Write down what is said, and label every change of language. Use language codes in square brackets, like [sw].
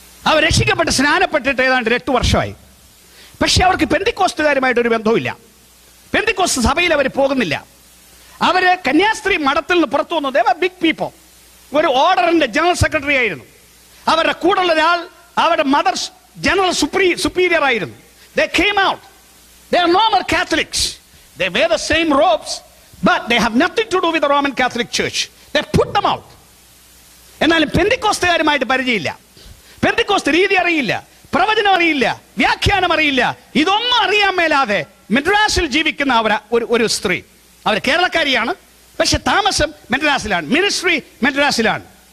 [ml] അവർ രക്ഷിക്കപ്പെട്ട് സ്നാനപ്പെട്ടിട്ട് ഏതാണ്ട് 8 വർഷമായി. പക്ഷെ അവർക്ക് പെന്തിക്കോസ്തുകാരുമായിട്ടൊരു ബന്ധവുമില്ല. പെന്തിക്കോസ്ത് സഭയിൽ അവർ പോകുന്നില്ല. അവര് കന്യാസ്ത്രീ മഠത്തിൽ നിന്ന് പുറത്തു വന്നു. [en] They were big people. [ml] ഒരു ഓർഡറിന്റെ ജനറൽ സെക്രട്ടറി ആയിരുന്നു. അവരുടെ കൂടെയുള്ള ഒരാൾ അവരുടെ മദർ ജനറൽ സുപ്പീരിയർ ആയിരുന്നു. [en] They came out. They are normal Catholics. They wear the same robes, but they have nothing to do with the Roman Catholic Church. They put them out. [ml] എന്നാലും പെന്തിക്കോസ്തുകാരുമായിട്ട് പരിചയമില്ല, പെന്തിക്കോസ്ത് രീതി അറിയില്ല, പ്രവചനം അറിയില്ല, വ്യാഖ്യാനം അറിയില്ല. ഇതൊന്നും അറിയാൻ മേലാതെ മദ്രാസിൽ ജീവിക്കുന്ന ഒരു സ്ത്രീ, അവർ കേരളക്കാരിയാണ്, പക്ഷെ താമസം മദ്രാസിലാണ്, മിനിസ്ട്രി മദ്രാസിലാണ്.